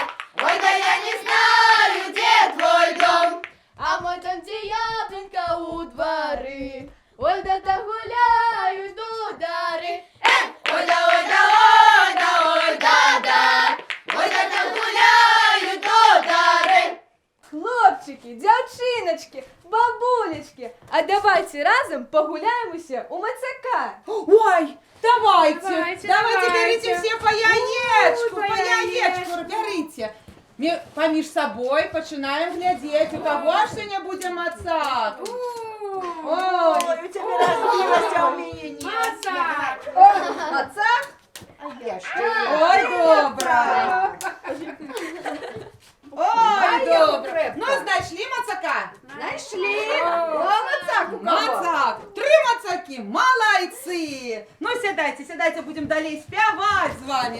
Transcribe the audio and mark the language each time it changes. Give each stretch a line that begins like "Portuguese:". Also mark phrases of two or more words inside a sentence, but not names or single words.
Russian: Ой, да я не знаю, где твой дом. А мой дом, где яблонька у дворы. Ой, да там гуляют дудары. Эй! Ой, да, ой, да, ой, да, ой, да, да. Ой, да там гуляют дудары.
Ukrainian: Хлопчики, дівчиночки, бабулечки, а давайте разом погуляємося у Мацака. Ой, давайте, Давайте,
Russian: давайте, берите давайте.
Ukrainian: все по яєчку, Ой, по по яєчку, яєчку.
Russian: берите.
Ukrainian: Поміж собою починаємо глядеть, у кого ж сьогодні буде мацак. Ой,
Russian: у тебя разбилась, а у меня нет. Мацак. мацак? Я что?
Ukrainian: Ой, добра. Ой, добра. Ну, знайшли мацака?
Russian: Нашли. О, Мацак у кого?
Ukrainian: Мацак. 3 мацаки, молодці. Ну, сідайте, сідайте, будемо далі співати з вами.